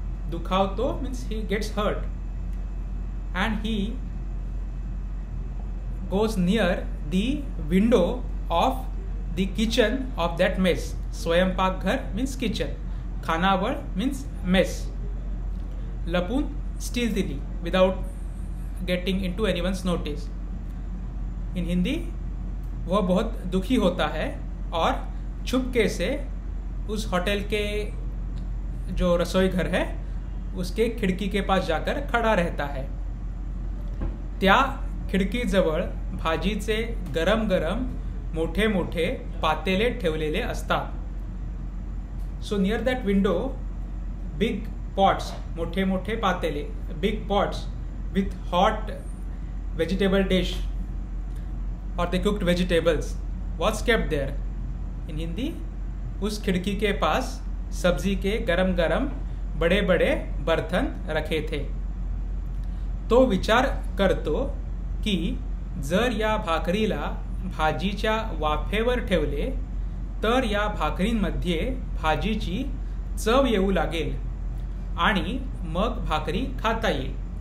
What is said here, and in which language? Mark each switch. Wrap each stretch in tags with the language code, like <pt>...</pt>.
<en>दुखावतो means he gets hurt and he goes near the window of the kitchen of that mess. स्वयंपाकघर means kitchen, खानावळ means mess. लपून stealthily without getting into anyone's notice.</en> <hi>In Hindi, वह बहुत दुखी होता है और छुपके से उस होटल के जो रसोई घर है उसके खिड़की के पास जाकर खड़ा रहता है.</hi> <mr>त्या खिडकीजवळ भाजीचे गरम गरम मोठे मोठे पातेले ठेवलेले असतात.</mr> <en>so near that window big pots,</en> <mr>मोठे मोठे पातेले,</mr> <en>Big pots with hot vegetable dish और the cooked vegetables was kept there.</en> <hi>इन हिंदी, उस खिड़की के पास सब्जी के गरम गरम बड़े बड़े बर्तन रखे थे.</hi> <mr>तो विचार करतो की जर या भाकरीला भाजीच्या वाफेवर ठेवले तर या भाकरींमध्ये भाजीची चव येऊ लागेल आणि मग भाकरी खाता येईल.</mr>